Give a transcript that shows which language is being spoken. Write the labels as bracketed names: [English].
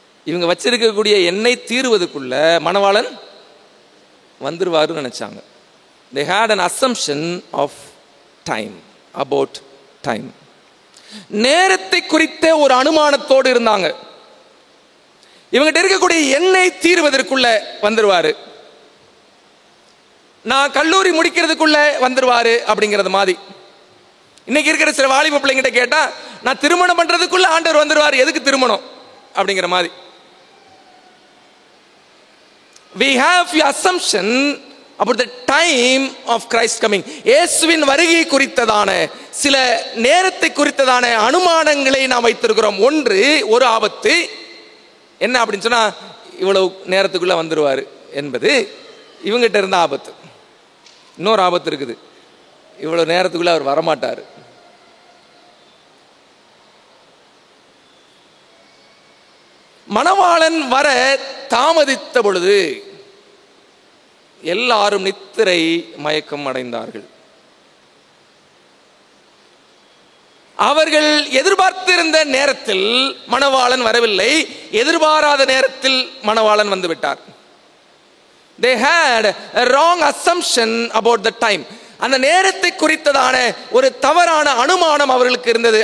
[Tamil] இவங்க வச்சிருக்கக்கூடிய எண்ணெய் தீருவதற்குள்ள மணவாளன் வந்துருவாரு நினைச்சாங்க. [English] They had an assumption of time, about time. [Tamil] நேரத்தை குறித்த ஒரு அனுமானத்தோடு இருந்தாங்க. இவங்கிட்ட இருக்கக்கூடிய எண்ணெய் தீருவதற்குள்ள வந்துருவாரு, நான் கல்லூரி முடிக்கிறதுக்குள்ள வந்துருவாரு அப்படிங்கிறது மாதிரி. இன்னைக்கு இருக்கிற சில வாலிப பிள்ளைங்கிட்ட கேட்டா, நான் திருமணம் பண்றதுக்குள்ள ஆண்டவர் வந்துருவாரு, எதுக்கு திருமணம் அப்படிங்கிற மாதிரி. [English] we have the assumption about the time of Christ coming. [Tamil] இயேசுவின் வருகை குறித்ததான சில நேரத்தை குறித்ததான அனுமானங்களை நாம் வைத்திருக்கிறோம். ஒரு ஆபத்து என்ன அப்படின்னு சொன்னா, இவ்வளவு நேரத்துக்குள்ள வந்துருவாரு என்பது இவங்கிட்ட இருந்த ஆபத்து. இன்னொரு ஆபத்து இருக்குது, இவ்வளவு நேரத்துக்குள்ள அவர் வரமாட்டார். மணவாளன் வர தாமதித்த பொழுது எல்லாரும் நித்திரை மயக்கம் அடைந்தார்கள். அவர்கள் எதிர்பார்த்திருந்த நேரத்தில் மணவாளன் வரவில்லை, எதிர்பாராத நேரத்தில் மணவாளன் வந்து விட்டார். [English] They had a wrong assumption about the time. [Tamil] அந்த நேரத்தை குறித்ததான ஒரு தவறான அனுமானம் அவர்களுக்கு இருந்தது.